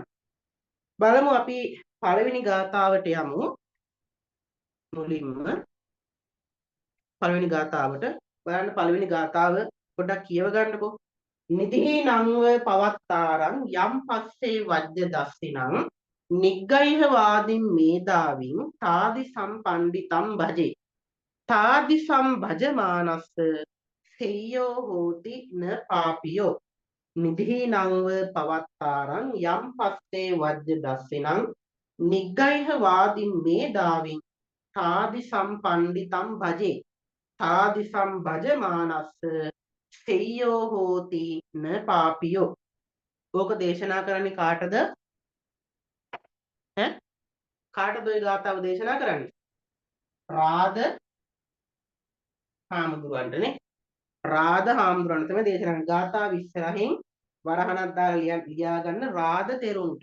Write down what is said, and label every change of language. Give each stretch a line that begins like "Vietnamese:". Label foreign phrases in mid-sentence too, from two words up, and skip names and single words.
Sinhala: බලමු අපි පළවෙනි ගාථාවට යමු. මුලින්ම පළවෙනි ගාථාවට බලන්න පළවෙනි ගාථාව පොඩ්ඩක් කියව ගන්නකෝ.
Pali: නිදිහි නංව පවත්තාරං යම් පස්සේ වජ්‍ය දස්සිනං නිග්ගයිහ වාදින් මේදාවින් තාදි සම්පණ්ඩිතම් භජේ තාදි සම්භජමානස්ස සෙය්‍යෝ හෝති න පාපියෝ නිදිහි නංව පවත්තාරං යම් පස්සේ වජ්‍ය දස්සිනං නිග්ගයිහ වාදින් මේදාවින් තාදි සම්පණ්ඩිතම් භජේ තාදි සම්භජමානස්ස සෙය්‍යෝ හෝති න පාපියෝ.
Sinhala: ඕක දේශනා කරන්නේ කාටද? ඈ කාටද ওই ගාථාව දේශනා කරන්නේ? රාද හාමුදුරන්ටනේ. රාද හාමුදුරන්ට තමයි දේශනා කරන්නේ. ගාථාව ඉස්සරහින් වරහණක් දාලා ලියා ගන්න රාද තෙරුන්ට.